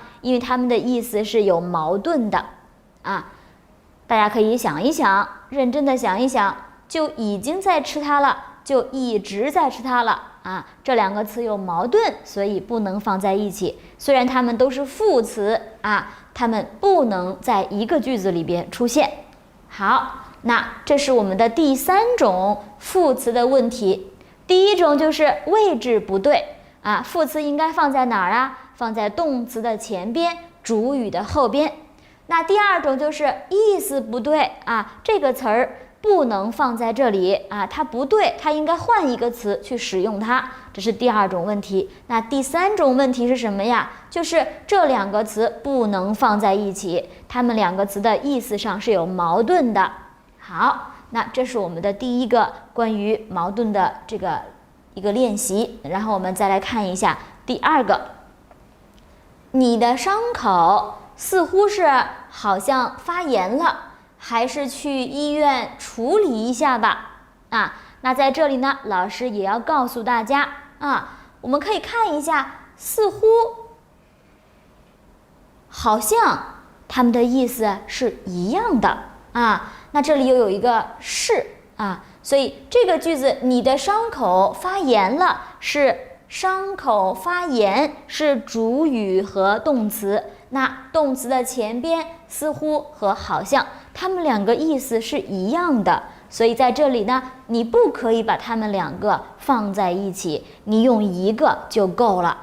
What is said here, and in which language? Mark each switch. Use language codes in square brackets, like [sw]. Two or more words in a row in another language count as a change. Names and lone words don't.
[zh] 因為它們的意思是有矛盾的大家可以想一想，認真的想一想，就已經在吃它了，就一直在吃它了這兩個詞有矛盾，所以不能放在一起。虽然它們都是副詞它們不能在一個句子裡邊出現。好，那這是我們的第三種副詞的問題。第一種就是位置不對副詞應該放在哪兒放在動詞的前邊，主語的後邊。那第二種就是意思不对這個詞兒不能放在這裡它不對，它應該換一個詞去使用它，這是第二種問題。那第三種問題是什麼呀？就是這兩個詞不能放在一起，它們兩個詞的意思上是有矛盾的。好，那這是我們的第一個關於矛盾的這個一個練習。然後我們再來看一下第二個，你的傷口似乎是好像發炎了，還是去醫院處理一下吧那在這裡呢，老師也要告訴大家我們可以看一下，似乎好像他們的意思是一樣的那這裡又有一個是所以這個句子你的傷口發炎了，是傷口發炎是主語和動詞，那動詞的前邊似乎和好像，它們兩個意思是一樣的，所以在這裡呢，你不可以把它們兩個放在一起，你用一個就夠了。